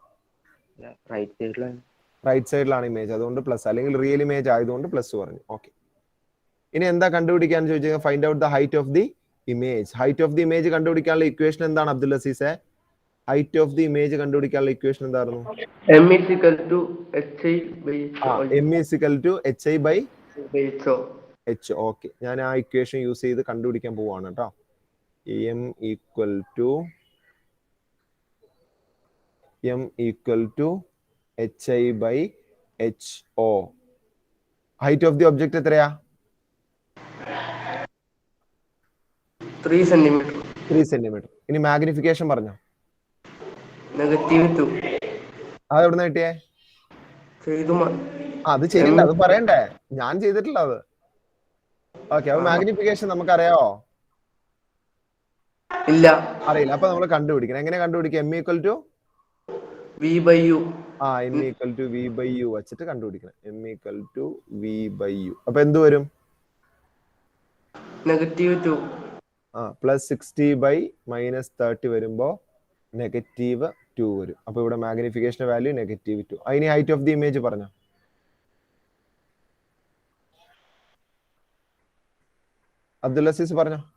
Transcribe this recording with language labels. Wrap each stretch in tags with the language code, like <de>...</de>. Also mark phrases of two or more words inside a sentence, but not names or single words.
<ml>റൈറ്റ് സൈഡിലാണ് ഇമേജ്, അതുകൊണ്ട് പ്ലസ്. അല്ലെങ്കിൽ</ml> <en>real image</en> <ml>ആയതുകൊണ്ട് പ്ലസ് പറഞ്ഞു. ഓക്കെ, ഇനി എന്താ കണ്ടുപിടിക്കാൻ ചോദിച്ചാൽ</ml> <en>find out the height of the image. height of the image</en> <ml>കണ്ടുപിടിക്കാനുള്ള ഇക്വേഷൻ എന്താണ് അബ്ദുൽ അസീസെ?</ml> <en>height of the image</en> <ml>കണ്ടുപിടിക്കാനുള്ള ഇക്വേഷൻ എന്തായിരുന്നു?</ml> <en>M is equal to HI by H.</en> <ml>ഓക്കെ, ഞാൻ ആ</ml> <en>equation use</en> <ml>ചെയ്ത് കണ്ടുപിടിക്കാൻ പോവാണ് കേട്ടോ.</ml> <en>M equal to HI by HO. height of the object എത്രയാ? 3 centimeter.</en> <ml>3 സെന്റിമീറ്റർ. ഇനി മാഗ്നിഫിക്കേഷൻ പറഞ്ഞോ? -2. അത് എവിടെ നിന്ന് കിട്ടിയേ? അത് ചെയ്തില്ല, അത് പറയണ്ടേ? ഞാൻ ചെയ്തിട്ടില്ല അത്. ഓക്കെ, അപ്പൊ മാഗ്നിഫിക്കേഷൻ നമുക്കറിയാവോ? ഇല്ല, അറിയില്ല. അപ്പൊ നമ്മൾ കണ്ടുപിടിക്കണം. എങ്ങനെ കണ്ടുപിടിക്കാം?</ml> <en>M equal to V by U. m equal to v by u</en> <ml>വെച്ചിട്ട് കണ്ടുപിടിക്കണം.</ml> <en>m equal to v by u.</en> <ml>അപ്പൊ എന്ത് വരും? -2. പ്ലസ് 60 ബൈ -30 വരുമ്പോ -2 വരും. അപ്പൊ ഇവിടെ</ml> <en>magnification value</en> <ml>-2. അതിന്</ml> <en>height of the image</en> <ml>പറഞ്ഞോ. അബ്ദുൽ അസീസ് പറഞ്ഞോ.</ml>